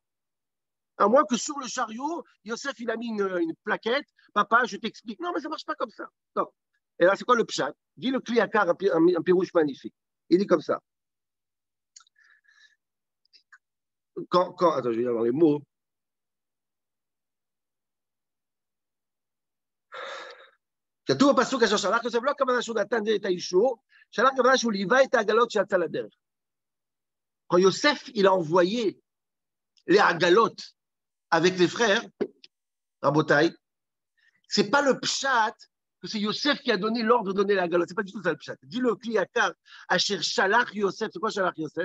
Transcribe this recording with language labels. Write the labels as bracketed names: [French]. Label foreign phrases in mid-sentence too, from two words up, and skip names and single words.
[French] À moins que sur le chariot, Yosef, il a mis une plaquette, papa, je t'explique. Non, mais ça ne marche pas comme ça. Non. Et là, c'est quoi le pshat? Dit le Kliakar, un pirouche magnifique. Il dit comme ça. Attends, je vais avoir les mots. [Hebrew] כתוב בפסוק אשר שלח יוסף לא הכוונה שהוא נתן את האישור, שלח הכוונה שהוא ליווה את העגלות שיצא לדרך. [French] Quand Yosef, il a envoyé les agalotes avec les frères, Rabotai, c'est pas le pshat que c'est Yosef qui a donné l'ordre de donner la galotte. C'est pas du tout ça le pshat. Dis le Kliakar, [Hebrew] אשר שלח יוסף. [French] C'est quoi [Hebrew] שלח יוסף?